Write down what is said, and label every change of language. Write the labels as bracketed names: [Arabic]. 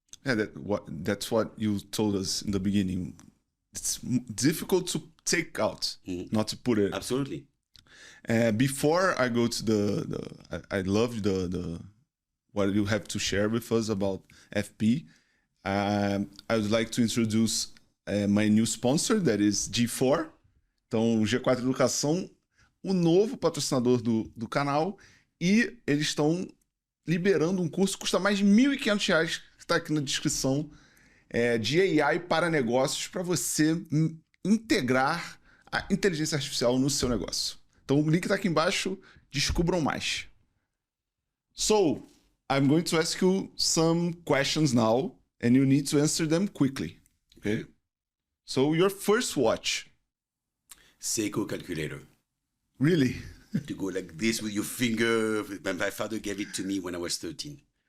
[English] Yeah, that's what you told us in the beginning. It's difficult to take out, not to put it. Absolutely. Before I go to I love the what you have to share with us about FP. I would like to introduce my new sponsor, that is G4. [Portuguese] Então, G4 Educação, o novo patrocinador do canal, e eles estão liberando um curso que custa mais de R$1.500, que está aqui na descrição, de AI para negócios, para você integrar a inteligência artificial no seu negócio. Então, o link está aqui embaixo, descubram mais. [English] So, I'm going to ask you some questions now, and you need to answer them quickly. Okay? So, your first watch. Seiko calculator. Really? To go like this with your finger. My father gave it to me when I was 13.